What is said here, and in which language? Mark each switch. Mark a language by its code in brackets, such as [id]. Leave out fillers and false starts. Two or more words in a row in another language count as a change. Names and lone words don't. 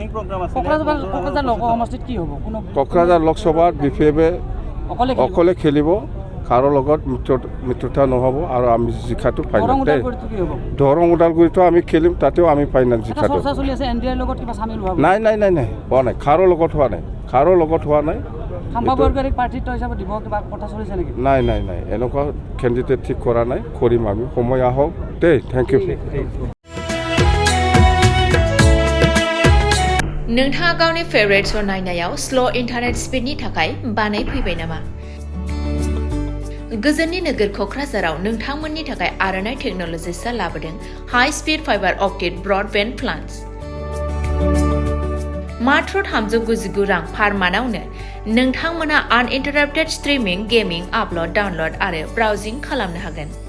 [as] কোকৰাঝাৰ লোকসভাত BPFে অকলে খেলিব কাৰো লগত মিত্ৰতা নহ'ব আৰু আমি জিকাটো ফাইনেল দেই দৰং ওদালগুৰিতো আমি খেলিম তাতেও আমি ফাইনেল জিকাটো নাই হোৱা নাই কাৰো লগত হোৱা নাই নাই এনেকুৱা কেণ্ডিডেট ঠিক কৰা নাই কৰিম আমি সময় আহক দেই [en] thank you [brx] नोंथाङा गावनि [en] favorite show [brx] नायनायाव [en] slow internet [brx] स्पीडनि थाखाय बानाय फैबाय नामा गोजोननि नोगोर क'क्राझाराव नोंथांमोननि थाखाय आर'नाइ टेक्न'लजिसआ लाबोदों [en] high speed fiber optic broadband plans [brx] मात्र 399 रां पार मानावनो नोंथांमोना [en] uninterrupted streaming gaming upload download [brx] आरो ब्राउजिं खालामनो हागोन